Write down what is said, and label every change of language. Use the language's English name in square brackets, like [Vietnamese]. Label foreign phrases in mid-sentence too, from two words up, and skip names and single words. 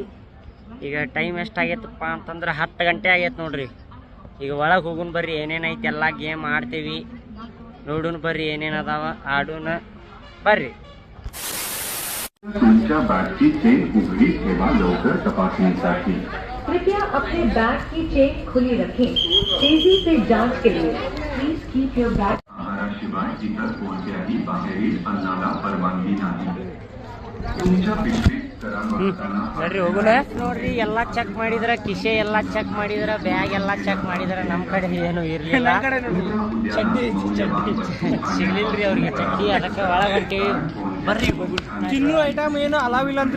[Kannada] ಈಗ ಟೈಮ್ ಎಷ್ಟಾಗೈತಪ್ಪ ಅಂತಂದ್ರೆ 10 ಗಂಟೆ ಆಗೈತೆ ನೋಡ್ರಿ. ಈಗ ಒಳಗೆ ಹೋಗುನ್ ಬರ್ರಿ. ಏನೇನೈತಿ ಎಲ್ಲ ಗೇಮ್ ಆಡ್ತೇವಿ. ನೋಡುನ್ ಬರ್ರಿ ಏನೇನದಾವ, ಆಡೋಣ ಬರ್ರಿ. [Marathi] तुमच्या बॅगची चेन उघडी ठेवा लवकर तपासणीसाठी. [Hindi] कृपया अपने बैग की चेन खुली रखें. तेजी से जांच के लिए [English] please keep your bag. [Marathi] आहाराशिवाय इतर कोणत्याही बाहेरील अन्नाला परवानगी नाही. तुमच्या पिशवीत [Kannada] ನೋಡ್ರಿ ಹೋಗುಣ. ನೋಡ್ರಿ, ಎಲ್ಲಾ ಚೆಕ್ ಮಾಡಿದ್ರ, ಕಿಶೆ ಎಲ್ಲಾ ಚೆಕ್ ಮಾಡಿದ್ರ, ಬ್ಯಾಗ್ ಎಲ್ಲಾ ಚೆಕ್ ಮಾಡಿದ್ರ. ನಮ್ ಕಡೆ ಏನು ಇರ್ಲಿಲ್ಲ. ಚಡ್ಡಿ ಸಿಗ್ಲಿಲ್ರಿ ಅವ್ರಿಗೆ ಚಡ್ಡಿ. ಅದಕ್ಕೆ ಒಳಗ್ ಹೊಂಟೇವಿ. ಬರ್ರಿ ತಿನ್ನು ಐಟಮ್ ಏನು ಅಲಾವಿಲ್ಲ ಅಂತ್ರಿ.